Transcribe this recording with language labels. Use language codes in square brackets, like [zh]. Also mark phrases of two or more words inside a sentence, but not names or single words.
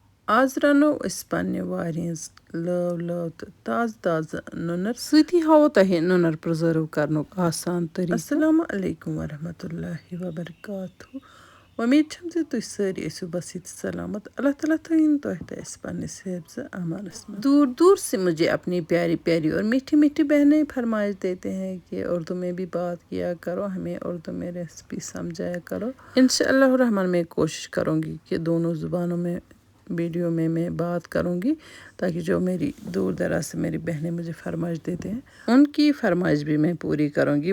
[ks] آز رنو أسۍ پننہِ وارِ ہٕنٛز لٲو تہٕ تازٕ نُنر سۭتی ہاوو تۄہہِ نُنر پرزٔرو کرنُک آسان طریٖقہٕ. [ar] السلام علیکم ورحمتہ اللہ وبرکاتہ. [ks] امید چھم زِ تُہۍ سٲری ٲسِو بس ییٚتہِ سلامت. اللہ تعالیٰ تھٲیِن تۄہہِ تہٕ اَسہِ پننِس حفظ امانس منٛز. [ur] دور دور سے مجھے اپنی پیاری پیاری اور میٹھی میٹھی بہنیں فرمائش دیتے ہیں کہ اردو میں بھی بات کیا کرو، ہمیں اردو میں ریسپی سمجھایا کرو. انشاءاللہ الرحمن میں کوشش کروں گی کہ دونوں زبانوں میں ویڈیو میں بات کروں گی، تاکہ جو میری دور دراز سے میری بہنیں مجھے فرمائش دیتے ہیں ان کی فرمائش بھی میں پوری کروں گی.